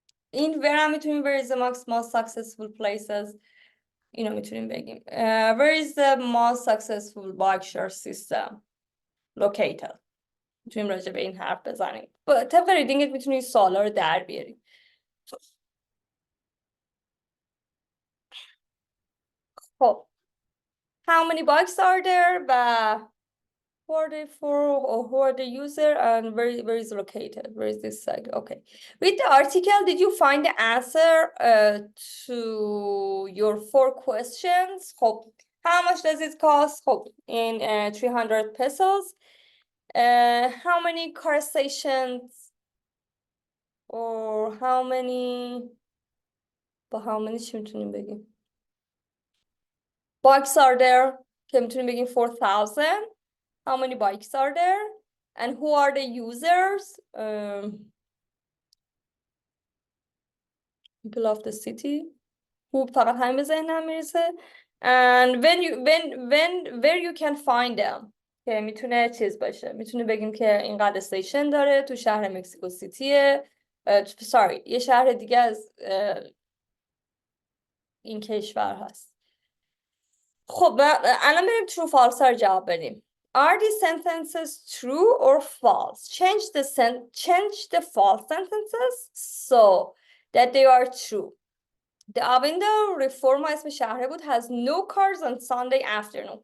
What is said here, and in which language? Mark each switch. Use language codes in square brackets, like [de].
[en] این where میتونیم where is the most successful places، [fa] اینو میتونیم بگیم [en] where is the most successful bike share system located. [fa] میتونیم راجع به این حرف بزنیم. طبق ریدینگت میتونیم سوالا رو در بیاریم. [en] خب how many bikes are there و who are they for, or who are the user, and where is located, where is this site. Okay, with the article did you find the answer to your 4 questions. خب how much does it cost. خب in 300 pesos. How many car stations or how many [fa] چی میتونیم بگیم [en] bikes are there [fa] که میتونیم بگیم [en] 4000. How many bikes are there? And who are the users? People of the city. [fa] Who فقط همین به ذهنم میرسه. [en] And where you can find them. [fa] که میتونه چیز باشه. میتونه بگیم که اینقدر استیشن داره تو شهر مکزیکو سیتیه. یه شهر دیگه از این کشور هست. خب الان بریم [en] true false [fa] رو جواب بدیم. [en] Are these sentences true or false? Change the false sentences so that they are true. The Avendo Reforma [fa] اسم شهره بود [en] has no cars on Sunday afternoon.